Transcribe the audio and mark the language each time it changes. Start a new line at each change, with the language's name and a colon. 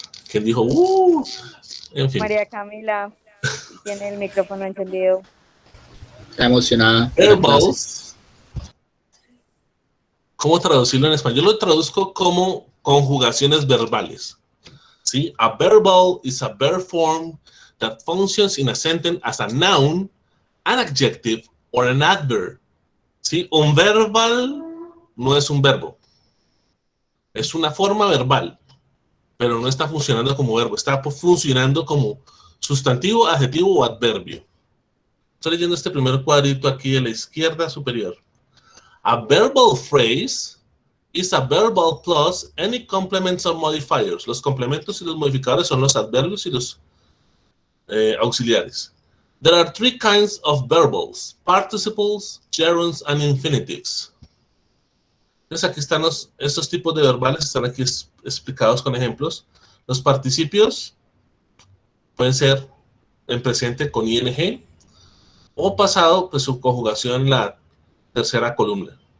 Spanish: ¿Quién dijo? En fin. María Camila tiene el micrófono encendido. Está emocionada.
English: Verbals.
Spanish: ¿Cómo traducirlo en español? Yo lo traduzco como conjugaciones verbales. ¿Sí?
English: A verbal is a verb form that functions in a sentence as a noun, an adjective, or an adverb.
Spanish: ¿Sí? Un verbal no es un verbo. Es una forma verbal, pero no está funcionando como verbo. Está funcionando como sustantivo, adjetivo o adverbio. Estoy leyendo este primer cuadrito aquí a la izquierda superior.
English: A verbal phrase is a verbal plus any complements or modifiers.
Spanish: Los complementos y los modificadores son los adverbios y los auxiliares.
English: There are three kinds of verbals: participles, gerunds, and infinitives.
Spanish: Entonces aquí están estos tipos de verbales, están aquí explicados con ejemplos. Los participios pueden ser en presente con ing o pasado, pues su conjugación en la tercera columna.